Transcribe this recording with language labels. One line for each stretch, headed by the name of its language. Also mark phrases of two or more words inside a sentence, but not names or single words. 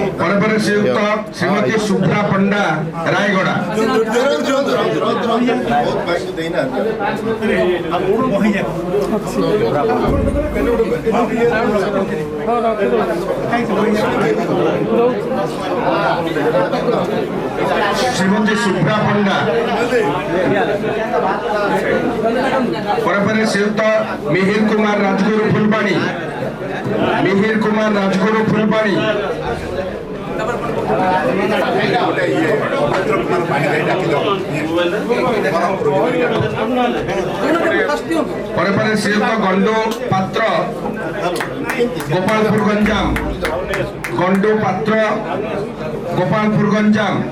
Odia: ପରେ ପରେ ଶ୍ରୀଯୁକ୍ତ ଶ୍ରୀମତୀ ସୁଭ୍ରା ପଣ୍ଡା ରାୟଗଡ଼ା ଶ୍ରୀମତୀ ସୁଭ୍ରା ପଣ୍ଡା ପରେ ପରେ ଶ୍ରୀଯୁକ୍ତ ମିହିର କୁମାର ରାଜଗୁରୁ ଫୁଲବାଣୀ मिहिर कुमार राजगुरु फुलबाणी ପରେ ପରେ ଶ୍ରୀଯୁକ୍ତ ଗଣ୍ଡୁ ପାତ୍ର ଗୋପାଳପୁର ଗଞ୍ଜାମ ଗଣ୍ଡୁ ପାତ୍ର ଗୋପାଳପୁର ଗଞ୍ଜାମ